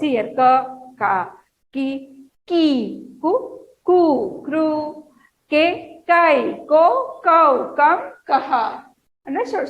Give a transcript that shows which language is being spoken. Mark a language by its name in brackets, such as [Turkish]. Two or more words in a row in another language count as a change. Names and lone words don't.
[English] See here, ka, ka, ki, ku, kru, ke, kai, ko, kau, kam, kaha. Understood?